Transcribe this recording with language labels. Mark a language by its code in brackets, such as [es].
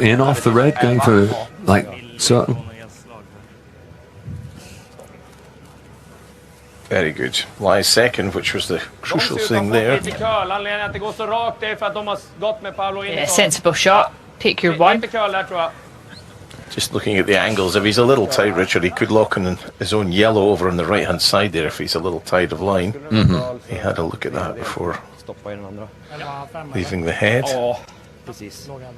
[en] In off the red, going for like certain? Very good. Lies second, which was the crucial thing there. [sv] Anledningen att det går så rakt är för att de har gått med Paolo [en] Yeah, sensible shot. Take your one. [sv] Lite curl där tror jag. [en] Just looking at the angles, if he's a little tight, Richard, he could lock in his own yellow over on the right hand side there if he's a little tight of line. He had a look at that before [sv] Stoppa i den andra. [en] leaving the head. [sv] Ja, precis.